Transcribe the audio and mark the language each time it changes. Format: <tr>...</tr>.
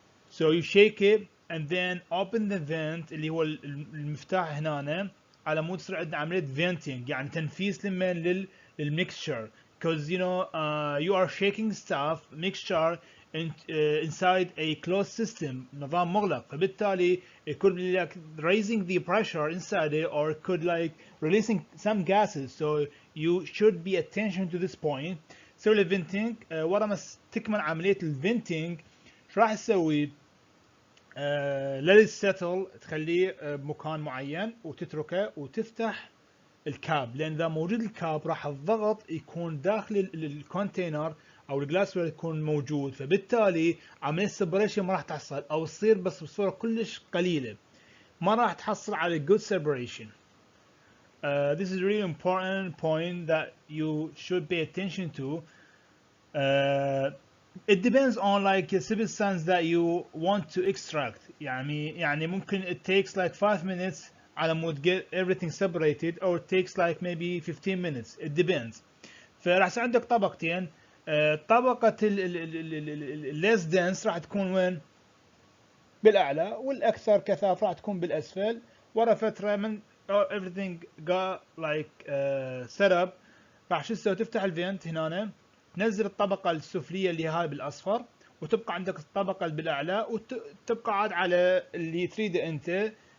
<en>So you shake it and then open the vent</en> <ar>اللي هو المفتاح هنا على مود تصير عندنا عملية</ar> <en>venting،</en> <ar>يعني تنفيس للماء</ar> <en>للمixture, because you know you are shaking stuff mixture inside a closed system،</en> <ar>نظام مغلق،</ar> <en>فبالتالي it could be like raising the pressure inside it, or it could like releasing some gases. So you should be attention to this point. So the venting</en> <ar>ورا ما تكمل عملية الفنتينج شو راح تسوي؟</ar> <en>let it settle،</en> <ar>تخليه بمكان معين وتتركه وتفتح الكاب، لان اذا موجود الكاب راح الضغط يكون داخل الكونتينر او الجلاسوير يكون موجود، فبالتالي عمليه separation ما راح تحصل او تصير بس بصوره كلش قليله، ما راح تحصل على</ar> <en>good separation. This is a really important point that you should pay attention to. It depends on like a substance that you want to extract.</en> <ar>يعني ممكن</ar> <en>it takes like 5 minutes</en> <ar>على مود</ar> <en>get everything separated, or it takes like maybe 15 minutes. It depends.</en> <ar>فراح يصير عندك طبقتين. طبقة less dense راح تكون وين؟ بالأعلى، والأكثر كثافة راح تكون بالأسفل. ورا فترة من</ar> <en>everything got like set up،</en> <ar>راح شو تسوي؟ تفتح الفينت هنا، تنزل الطبقة السفلية اللي هاي بالأصفر، وتبقى عندك الطبقة اللي بالأعلى، وتبقى عاد على اللي تريده أنت.</ar>